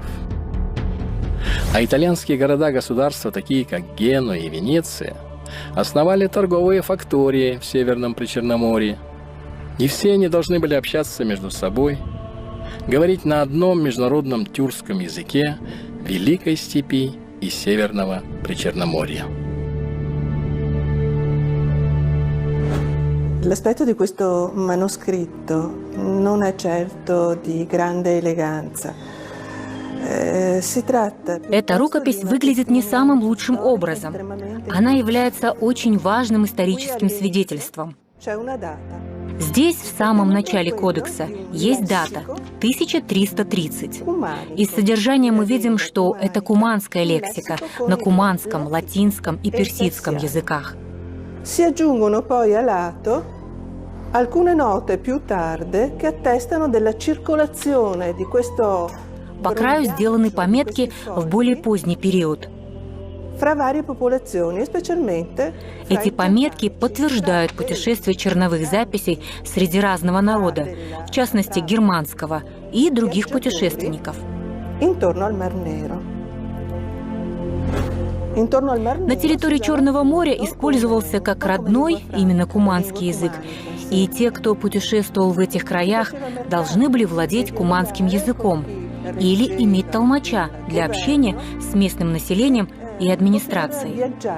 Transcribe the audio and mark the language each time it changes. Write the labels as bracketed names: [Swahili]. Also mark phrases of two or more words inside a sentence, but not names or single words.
[Russian] А итальянские города-государства, такие как Генуя и Венеция, основали торговые фактории в Северном Причерноморье. И все они должны были общаться между собой, говорить на одном международном тюркском языке Великой Степи и Северного Причерноморья. [Italian] L'aspetto di questo manoscritto non è certo di grande eleganza. [Russian] Эта рукопись выглядит не самым лучшим образом. Она является очень важным историческим свидетельством. Здесь, в самом начале кодекса, есть дата – 1330. Из содержания мы видим, что это куманская лексика на куманском, латинском и персидском языках. [Italian] Si aggiungono poi a lato alcune note più tarde che attestano della circolazione di questo [Russian] По краю сделаны пометки в более поздний период. [Italian] fra varie popolazioni, specialmente [Russian] Эти пометки подтверждают путешествие черновых записей среди разного народа, в частности германского, и других путешественников. [Italian] intorno al Mar Nero. [Russian] На территории Черного моря использовался как родной, именно куманский язык, и те, кто путешествовал в этих краях, должны были владеть куманским языком или иметь толмача для общения с местным населением и администрацией.